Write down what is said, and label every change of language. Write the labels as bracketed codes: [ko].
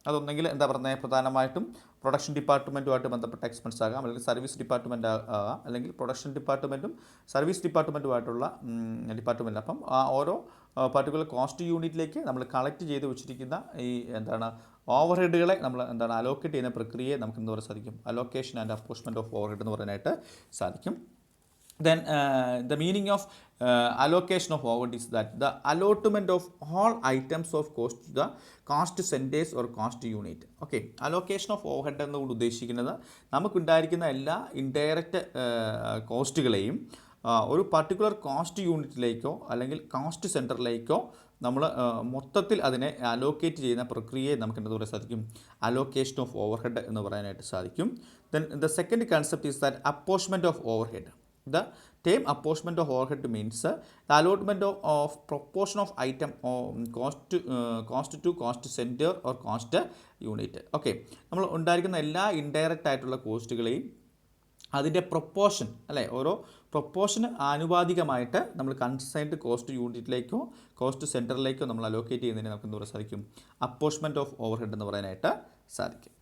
[ml] അതൊന്നെങ്കിൽ പ്രധാനമായിട്ടും പ്രൊഡക്ഷൻ ഡിപ്പാർട്ട്മെൻറ്റുമായിട്ട് ബന്ധപ്പെട്ട എക്സ്പെൻസ് ആകാം, അല്ലെങ്കിൽ സർവീസ് ഡിപ്പാർട്ട്മെൻറ്റ് ആകാം, അല്ലെങ്കിൽ പ്രൊഡക്ഷൻ ഡിപ്പാർട്ട്മെൻറ്റും സർവീസ് ഡിപ്പാർട്ട്മെൻറ്റുമായിട്ടുള്ള ഡിപ്പാർട്ട്മെൻറ്റ്. അപ്പം ആ ഓരോ പർട്ടിക്കുലർ കോസ്റ്റ് യൂണിറ്റിലേക്ക് നമ്മൾ കളക്ട് ചെയ്ത് വെച്ചിരിക്കുന്ന ഈ ഓവർഹെഡുകളെ നമ്മൾ അലോക്കേറ്റ് ചെയ്യുന്ന പ്രക്രിയയെ നമുക്ക് പറയാൻ സാധിക്കും അലോക്കേഷൻ ആൻഡ് അപ്പോർച്ച്മെൻറ്റ് ഓഫ് ഓവർഹെഡ് എന്ന് പറയാനായിട്ട് സാധിക്കും. [en] then the meaning of allocation of overhead is that the allotment of all items of cost to the cost centers or cost unit. [ml] Okay, allocation of overhead എന്നുകൊണ്ട് ഉദ്ദേശിക്കുന്നത് നമുക്കുണ്ടായിരിക്കുന്ന എല്ലാ indirect കോസ്റ്റുകളെയും ഒരു particular cost യൂണിറ്റിലേക്കോ അല്ലെങ്കിൽ cost സെൻറ്ററിലേക്കോ നമ്മൾ മൊത്തത്തിൽ അതിനെ allocate ചെയ്യുന്ന പ്രക്രിയയെ നമുക്ക് എന്താ പറയാൻ സാധിക്കും, അലോക്കേഷൻ ഓഫ് ഓവർഹെഡ് എന്ന് പറയാനായിട്ട് സാധിക്കും. [en] Then the second concept is that apportionment of overhead. The term apportionment of overhead means the allotment of proportion of item cost to cost center or cost unit. [ml] Okay, നമ്മൾ ഉണ്ടായിരിക്കുന്ന എല്ലാ indirect ആയിട്ടുള്ള കോസ്റ്റുകളെയും അതിൻ്റെ proportion അല്ലേ, ഓരോ പ്രൊപ്പോർഷന് ആനുപാതികമായിട്ട് നമ്മൾ കൺസൈൻഡ് കോസ്റ്റ് യൂണിറ്റിലേക്കോ കോസ്റ്റ് സെൻറ്ററിലേക്കോ നമ്മൾ allocate ചെയ്യുന്നതിന് നമുക്ക് എന്താ പറയാൻ സാധിക്കും, അപ്പോർച്ച്മെൻറ്റ് ഓഫ് ഓവർഹെഡ് എന്ന് പറയാനായിട്ട് സാധിക്കും.